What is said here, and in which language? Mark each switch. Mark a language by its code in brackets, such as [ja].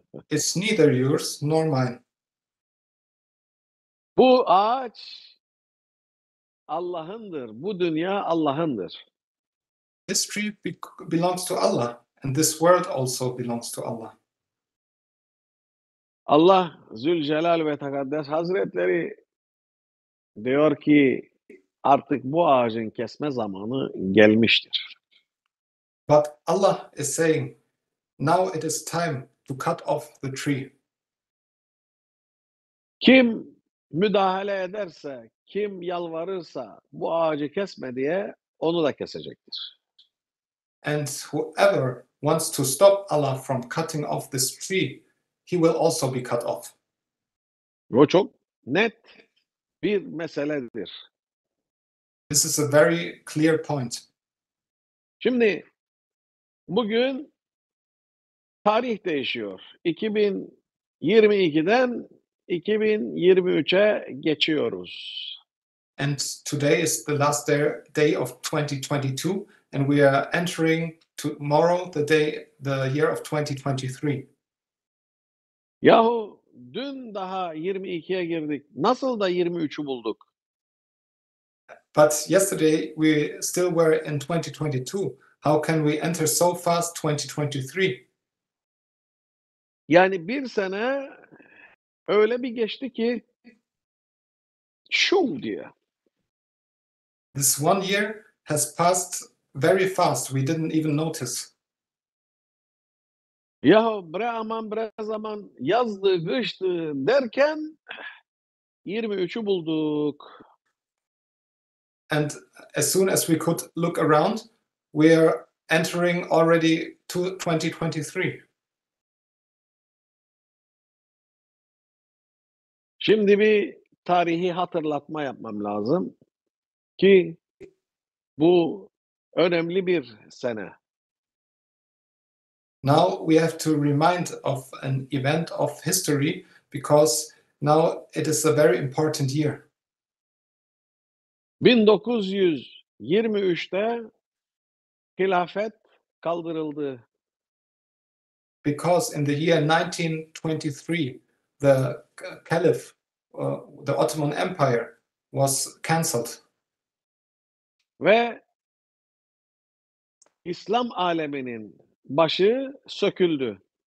[en] It's neither yours nor mine. [tr] Bu ağaç Allah'ındır. Bu dünya Allah'ındır. [en] This tree belongs to Allah, and this world also belongs to Allah. [tr] Allah Zülcelal ve Tekaddes Hazretleri diyor ki artık bu ağacın kesme zamanı gelmiştir. [en] But Allah is saying, now it is time to cut off the tree. [tr] Kim müdahale ederse, kim yalvarırsa bu ağacı kesme diye onu da kesecektir. [en] And whoever wants to stop Allah from cutting off this tree, he will also be cut off. [tr] Bu çok net bir meseledir. [en] This is a very clear point. [tr] Şimdi bugün tarih değişiyor. 2022'den 2023'e geçiyoruz. [en] And today is the last day of 2022, and we are entering tomorrow the year of 2023. [tr] Yahu dün daha 22'ye girdik. Nasıl da 23'ü bulduk? [en] But yesterday we still were in 2022. How can we enter so fast 2023? [tr] Yani bir sene öyle bir geçti ki şov diye. [en] This one year has passed very fast. We didn't even notice. [tr] Yahu bre aman bre zaman yazdı, kıştı derken 23'ü bulduk. [en] And as soon as we could look around, we are entering already to 2023. [tr] Şimdi bir tarihi hatırlatma yapmam lazım ki bu önemli bir sene. [en] Now we have to remind of an event of history because now it is a very important year. [tr] 1923'te hilafet kaldırıldı. [en] Because in the year 1923, the Caliph, the Ottoman Empire, was cancelled. [tr] Ve İslam aleminin başı söküldü.